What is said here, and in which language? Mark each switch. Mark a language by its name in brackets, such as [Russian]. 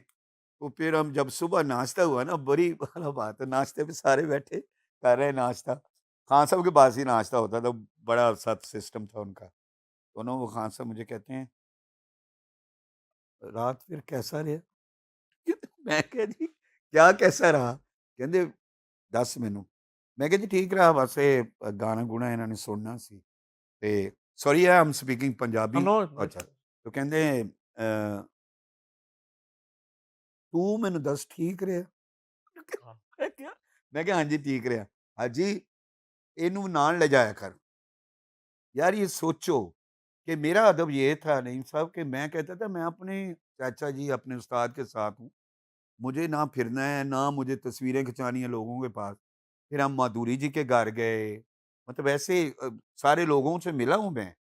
[Hindi] तो फिर हम जब सुबह नाश्ता हुआ ना बड़ी वाला बात है, नाश्ते पे सारे बैठे कर रहे हैं नाश्ता। खान साहब के पास ही नाश्ता होता था, बड़ा सख्त सिस्टम था उनका। तो ना वो खान साहब मुझे कहते हैं, "रात फिर कैसा रहा?" मैं कहा जी, "क्या कैसा रहा?" [Punjabi] ਕਹਿੰਦੇ, "ਦੱਸ ਮੈਨੂੰ।" ਮੈਂ ਕਿਹਾ ਜੀ, "ਠੀਕ ਰਹਾ ਬਸ ਇਹ ਗਾਣਾ ਗੁਣਾ ਇਹਨਾਂ ਨੇ ਸੁਣਨਾ ਸੀ ਤੇ [English] Sorry I am speaking Punjabi." No [Punjabi] ਅੱਛਾ, तो ਕਹਿੰਦੇ "ਤੂੰ ਮੈਨੂੰ ਦੱਸ ਠੀਕ ਰਿਹਾ?" हाँ, ਮੈਂ ਕਿਹਾ "ਹਾਂਜੀ ਠੀਕ ਰਿਹਾ।" "ਹਾਜੀ ਇਹਨੂੰ ਨਾਲ ਲਿਜਾਇਆ कर। [Hindi] यार ये सोचो कि मेरा अदब ये था नईम साहब कि मैं कहता था मैं अपने चाचा जी अपने उस्ताद के साथ हूँ, मुझे ना फिरना है ना मुझे तस्वीरें खिंचानी है लोगों के पास। फिर हम माधुरी जी के घर गए, मतलब ऐसे सारे लोगों से मिला हूँ मैं।